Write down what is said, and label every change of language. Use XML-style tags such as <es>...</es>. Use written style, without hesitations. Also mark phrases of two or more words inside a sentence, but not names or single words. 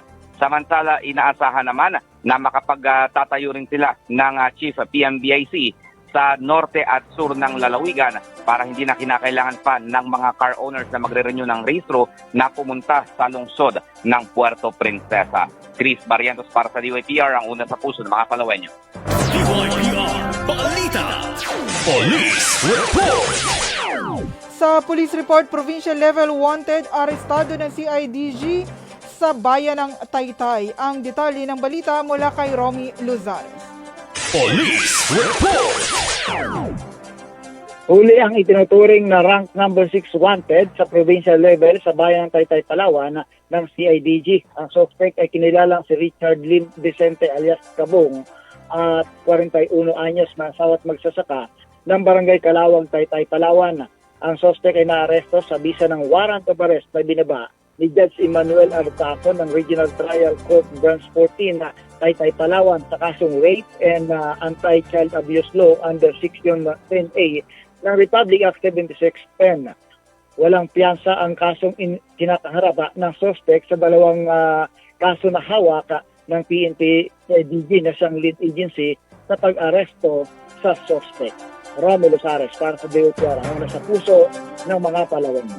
<tl>Samantala, inaasahan naman na makapagtatayo rin sila ng Chief PMBIC sa norte at sur ng lalawigan para hindi na kinakailangan pa ng mga</tl> <en>car owners</en> <tl>na magre-renew ng rehistro na pumunta sa lungsod ng Puerto Princesa. Chris Barrientos para sa DYPR, ang una sa puso ng mga Palawenyo. DYPR Balita Police Report.</tl> <en>Sa police report, provincial level wanted,</en> <tl>arestado ng CIDG sa bayan ng Taytay. Ang detalye ng balita mula kay Romy Luzares. Police Report. Huli ang itinuturing na</tl> <en>rank number 6 wanted</en> <tl>sa</tl> <en>provincial level</en> <tl>sa bayan ng Taytay, Palawan ng CIDG. Ang suspect ay kinilalang si Richard Lim Vicente alias Kabong at 41 anyos na asawa at magsasaka ng barangay Kalawang, Taytay, Palawan. Ang suspect ay naaresto sa bisa ng</tl> <en>warrant of arrest</en> <tl>na binaba ni Judge Emmanuel Artaco ng Regional Trial Court Branch 14 na Taytay, Palawan sa kasong</tl> <en>rape and anti-child abuse law under Section 10A</en> <tl>ng Republic Act 7610. Walang piyansa ang kasong kinakaharap ng suspect sa dalawang kaso na hawak ng PNP DG na siyang lead agency sa pag-aresto sa suspect. Romy Luzares para sa DYPR, ang una sa puso ng mga Palawan.</tl>